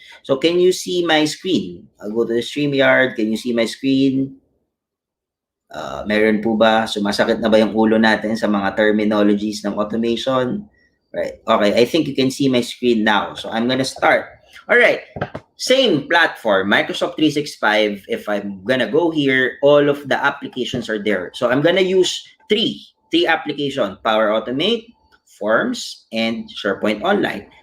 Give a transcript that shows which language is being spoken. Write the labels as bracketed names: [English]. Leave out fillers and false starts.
[English] So, can you see my screen? I'll go to the StreamYard. Can you see my screen? [Filipino] Meron po ba? Sumasakit na ba yung ulo natin sa mga terminologies ng automation? [English] Right. Okay, I think you can see my screen now. So, I'm gonna start. All right. Same platform, Microsoft 365. If I'm gonna go here, all of the applications are there. So, I'm gonna use three applications: Power Automate, Forms, and SharePoint Online.